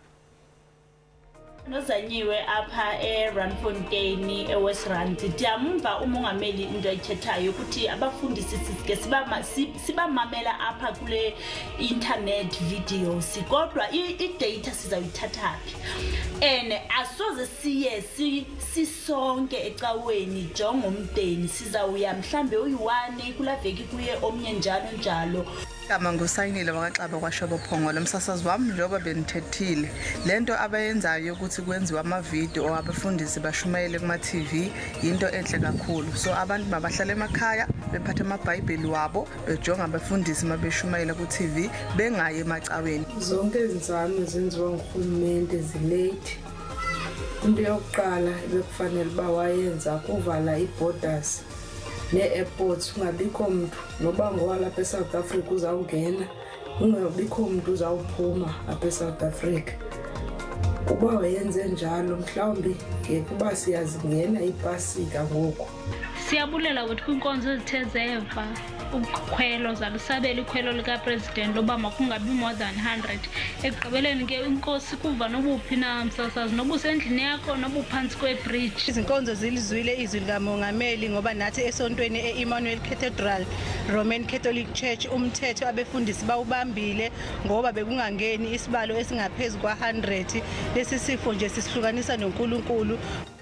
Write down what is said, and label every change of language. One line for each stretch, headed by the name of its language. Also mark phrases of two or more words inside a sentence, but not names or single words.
Xhosa: Nozanyiwe apha eRandfontein eWestrand ndiyamva umongameli into ayithethayo ukuthi abafundisi sike sibamamela apha kule
English: internet videos
Xhosa: kodwa i-data sizayithatha phi and asoze siye sisonke ecaweni njengomndeni sizawuya mhlambe uyi-1 kula veki kuye omnye njalo
Zulu: Kama ngusayinile wakaXaba kwaShobo Phongolo umsasazi wami njengoba benithethile lento abayenzayo ukuthi kwenziwe ama-video abafundisi bashumayele kuma-TV into enhle kakhulu so abantu mabahlale emakhaya bephatha amabhayibheli wabo bejonga abafundisi mabeshumayela ku-TV bengayi emacaweni. Zonke izinzame zenziwa nguhulumende zilate.
Xhosa: Into yokuqala bekufanele bawayenza kuvala i-borders ne-airports ungabikho umuntu noba ngowalapha eSouth Africa uzawungena ungabikho umuntu uzawuphuma apha eSouth Africa. Kuba wayenze njalo mhlawumbi kuba siyazingena iPasika ngoku. Siyabulela ukuthi kwinkonzo ezithe zeva ukhwelo zalusabela ikhwelo likaPresident loba makungabi
English: more than 100
Xhosa: ekugqibeleni ke inkosi kuva nobuphi na msasazi nobusendlini yakho nobuphantsi kwebridge.
Zulu: Izinkonzo zilizwile izwi likamongameli ngoba nathi esontweni e-Emmanuel Cathedral Roman Catholic Church umthetho abefundisi bawubambile ngoba bekungangeni isibalo esingaphezulu kwa100 lesi sifo nje sisihlukanisa noNkulunkulu.